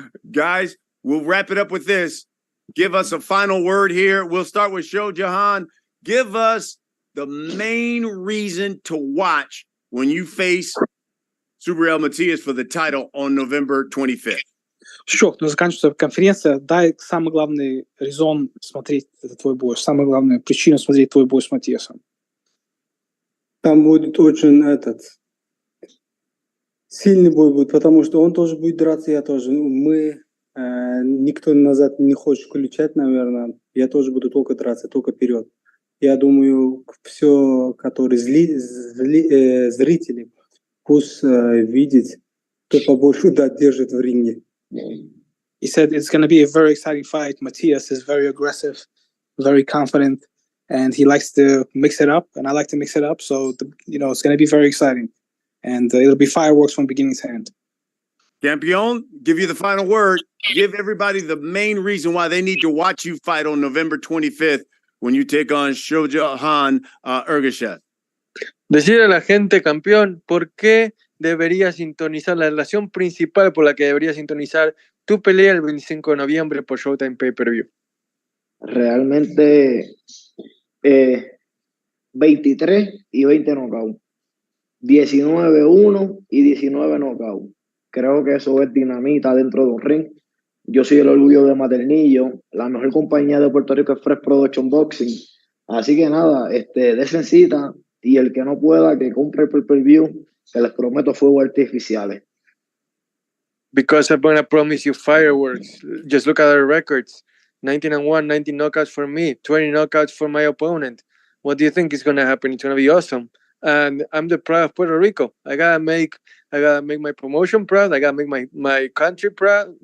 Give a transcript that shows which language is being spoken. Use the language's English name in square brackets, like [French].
[English] Guys, we'll wrap it up with this. Give us a final word here. We'll start with Shohjahon. Give us the main reason to watch when you face Subriel Matias for the title on November 25th. [Russian] Шок, заканчивается конференция. Дай самый главный резон смотреть твой бой, самая главная причина смотреть твой бой с Матиасом. Там будет очень сильный бой будет, потому что он тоже будет драться, я тоже. Никто назад не хочет включать, наверное. Я тоже буду только драться, только вперед. Я думаю, все, которые зрители, пусть видят, кто побольше держит в ринге. [English] He said it's going to be a very exciting fight. Matias is very aggressive, very confident, and he likes to mix it up, and I like to mix it up. So, it's going to be very exciting, and it'll be fireworks from beginning to end. Campeon, give you the final word. Give everybody the main reason why they need to watch you fight on November 25th when you take on Shohjahon Ergashev. [Spanish] Decirle a la gente, campeón, ¿por qué debería sintonizar la relación principal por la que debería sintonizar tu pelea el 25 de noviembre por Showtime PPV? Realmente 23 y 20 knockout, 19-1 y 19 knockout. Creo que eso es dinamita dentro de un ring. Yo soy el orgullo de Maternillo, la mejor compañía de Puerto Rico es Fresh Production Boxing. Así que nada, de cita, Y el que no pueda, que compre el pay-per-view, que les prometo fuegos artificiales. [English] Because I'm gonna promise you fireworks. Just look at our records: 19-1, 19 knockouts for me, 20 knockouts for my opponent. What do you think is gonna happen? It's gonna be awesome. And I'm the pride of Puerto Rico. I gotta make my promotion proud. I gotta make my country proud.